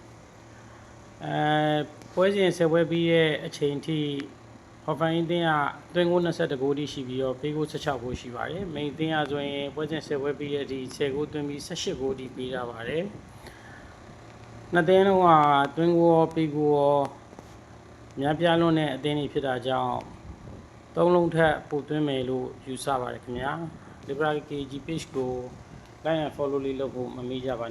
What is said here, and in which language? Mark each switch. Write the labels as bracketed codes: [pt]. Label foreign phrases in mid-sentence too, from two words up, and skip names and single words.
[my] ပွဲစဉ်10ပွဲပြီးရဲ့အချိန်ထိ Hoffenheim အသင်းကသွင်းကို21ဂိုးထိရှိပြီးတော့ပေးကို16ဂိုးရှိပါတယ် Mainz အသင်းကဆိုရင်ပွဲစဉ်10ပွဲပြီးရဲ့အထိ10ဂိုးသွင်းပြီး18ဂိုးထိပေးထားပါတယ်နှစ်သင်းလုံးကသွင်းကိုရောပေးကိုရောများပြားလွန်းတဲ့အသင်းတွေဖြစ်တာကြောင့်သုံးလုံးထက်ပိုသွင်းမယ်လို့ယူဆပါတယ်ခင်ဗျာ Libra KG page ကို [en] like and follow [my] လေးလုပ်ဖို့မမေ့ကြပါနဲ့